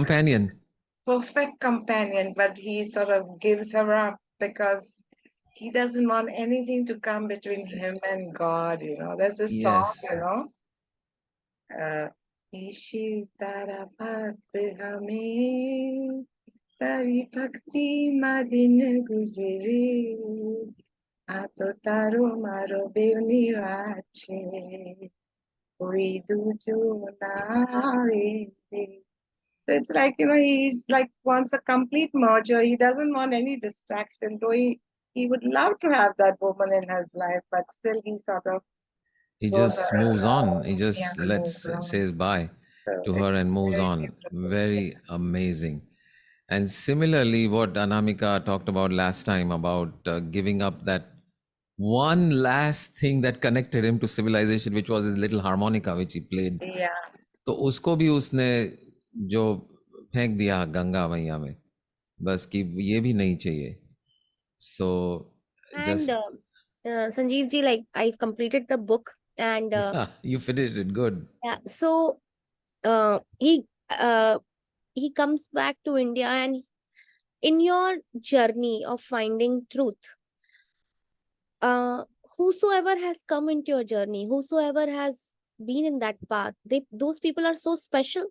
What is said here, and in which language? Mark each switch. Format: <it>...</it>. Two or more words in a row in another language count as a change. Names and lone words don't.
<en>companion. perfect companion, but he sort of gives her up because he doesn't want anything to come between him and God, you know. There's this song, Yes. you know.</en> <gu>ઇશિ તારા ભક્ત હમે, તારી ભક્તિ મદિન ગુજારી, અતો તારો મારો બેવની વચ્ચે, કોઈ દુજો ન આવે.</gu> <en>So it's like, you know, he's like wants a complete merger. He doesn't want any distraction. Though he would love to have that woman in his life, but still he sort of He goes just moves on. He yeah, just moves on. says bye So to it's her and moves very on. beautiful. Very amazing. And similarly, what Anamika talked about last time about giving up that one last thing that connected him to civilization, which was his little harmonica, which he played. Yeah.</en> <hi>तो उसको भी उसने जो फेंक दिया गंगा मैया में, बस कि ये भी नहीं चाहिए.</hi> <en>So And just Sanjeevji, like I've completed the book, and you finished it good. yeah, so uh, he uh, he comes back to India, and in your journey of finding truth, uh, whosoever has come into your journey, whosoever has been in that path, those people are so special.</en>